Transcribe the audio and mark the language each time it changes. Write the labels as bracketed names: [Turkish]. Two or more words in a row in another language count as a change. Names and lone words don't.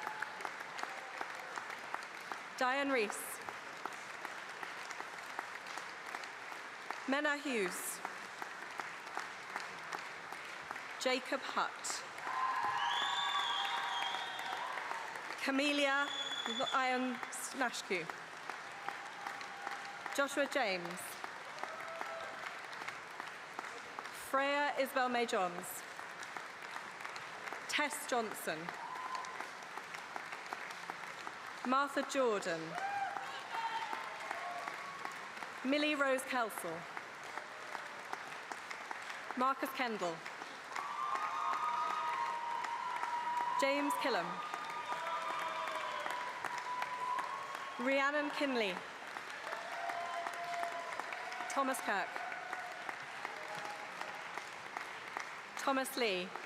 [English] Diane Rees. Menna Hughes. Jacob Hutt. Camelia Iron Snashku. Joshua James. Freya Isabel May Johns. Tess Johnson. Martha Jordan. Millie Rose Kelsall. Marcus Kendall. James Killam. Rhiannon Kinley. Thomas Kirk. Thomas Lee.